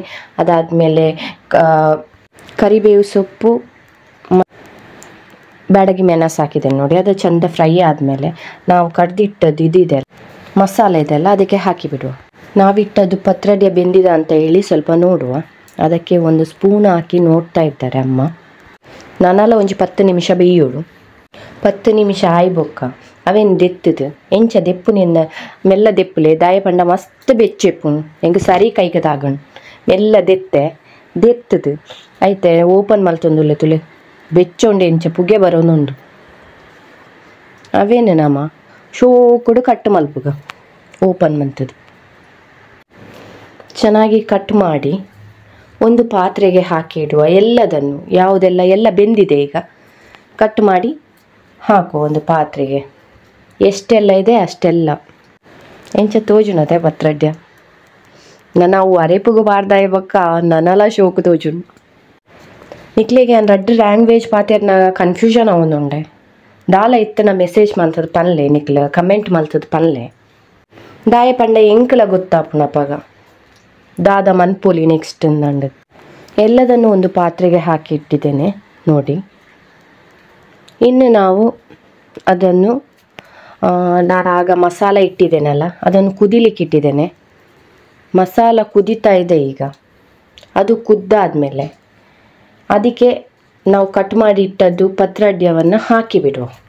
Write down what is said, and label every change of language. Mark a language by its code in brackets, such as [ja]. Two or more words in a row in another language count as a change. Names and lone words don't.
[kn] ಅದಾದಮೇಲೆ ಕರಿಬೇವು ಸೊಪ್ಪು, ಬ್ಯಾಡಗಿ ಮೆಣಸು ಹಾಕಿದ್ದೇನೆ ನೋಡಿ. ಅದು ಚೆಂದ ಫ್ರೈ ಆದಮೇಲೆ ನಾವು ಕಡ್ದಿಟ್ಟದ್ದು ಇದಿದೆ ಮಸಾಲೆ ಇದೆಲ್ಲ ಅದಕ್ಕೆ ಹಾಕಿಬಿಡುವ. ನಾವಿಟ್ಟದ್ದು ಪತ್ರೊಡೆ ಬೆಂದಿದ ಅಂತ ಹೇಳಿ ಸ್ವಲ್ಪ ನೋಡುವ. ಅದಕ್ಕೆ 1 ಸ್ಪೂನ್ ಹಾಕಿ ನೋಡ್ತಾ ಇದ್ದಾರೆ ಅಮ್ಮ. [tcy] ನಾನೆಲ್ಲ ಒಂಜಿ 10 ನಿಮಿಷ ಬೇಯೋಡು. 10 ನಿಮಿಷ ಆಯ್ಬೊಕ್ಕ ಅವೇನು ದೆತ್ತದು ಎಂಚ ದೆಪ್ಪುನಿಂದ ಮೆಲ್ಲ ದೆಪ್ಪುಲೆ ದಾಯ ಪಂಡ ಮಸ್ತ್ ಬೆಚ್ಚೆಪ್ಪುನು ಹೆಂಗೆ ಸರಿ ಕೈಗೆ ತಾಗಣು ಮೆಲ್ಲ ದೆತ್ತದು ಆಯ್ತೆ. ಓಪನ್ ಮಲ್ತೊಂದುಲ್ಲೆ ತುಲೆ ಬೆಚ್ಚೊಂಡು ಎಂಚ ಪುಗೆ ಬರೋನುಂಡು. ಅವೇನು ನಮ್ಮ ಶೋಕುಡು ಕಟ್ ಮಲ್ಪುಗ ಓಪನ್ ಮಂತದ್ದು [kn] ಚೆನ್ನಾಗಿ ಕಟ್ ಮಾಡಿ ಒಂದು ಪಾತ್ರೆಗೆ ಹಾಕಿ ಇಡುವ. ಎಲ್ಲದನ್ನು ಯಾವುದೆಲ್ಲ ಎಲ್ಲ ಬೆಂದಿದೆ ಈಗ ಕಟ್ ಮಾಡಿ ಹಾಕುವ ಒಂದು ಪಾತ್ರೆಗೆ. ಎಷ್ಟೆಲ್ಲ ಇದೆ ಅಷ್ಟೆಲ್ಲ [tcy] ಎಂಚ ತೋಜುನದೆ ಪತ್ರೊಡ್ಯ ನಾವು ಅರೆಪುಗು ಬಾರ್ದಾಯ ಬೊಕ್ಕ ನನಲ ಶೋಕು ತೋಜುಂಡು. ನಿಕ್ಲೆಗೆ ನಾನು 2 ಲ್ಯಾಂಗ್ವೇಜ್ ಪಾತೆರ್ನ ಕನ್ಫ್ಯೂಷನ್ ಅವೊಂದುಂಡೆ. ದಾಲ ಇತ್ತನ ಮೆಸೇಜ್ ಮಲ್ತದ ಪನ್ಲೆ ನಿಕ್ಲ ಕಮೆಂಟ್ ಮಲ್ತದ ಪನ್ಲೆ ದಾಯ ಪಂಡ ಎಂಕಲ ಗೊತ್ತಾಪುನಪಗ ದಾದ ಮನ್ಪೋಲಿ ನೆಕ್ಸ್ಟ್ ಅಂದಂಡು. [kn] ಎಲ್ಲದನ್ನು ಒಂದು ಪಾತ್ರೆಗೆ ಹಾಕಿ ಇಟ್ಟಿದ್ದೇನೆ ನೋಡಿ. ಇನ್ನು ನಾವು ಅದನ್ನು ನಾನು ಆಗ ಮಸಾಲ ಇಟ್ಟಿದ್ದೇನಲ್ಲ ಅದನ್ನು ಕುದಿಲಿಕ್ಕೆ ಇಟ್ಟಿದ್ದೇನೆ. ಮಸಾಲ ಕುದೀತಾ ಇದೆ ಈಗ. ಅದು ಕುದ್ದಾದಮೇಲೆ ಅದಕ್ಕೆ ನಾವು ಕಟ್ ಮಾಡಿ ಇಟ್ಟದ್ದು ಪತ್ರೊಡೆಯನ್ನು ಹಾಕಿಬಿಡುವ.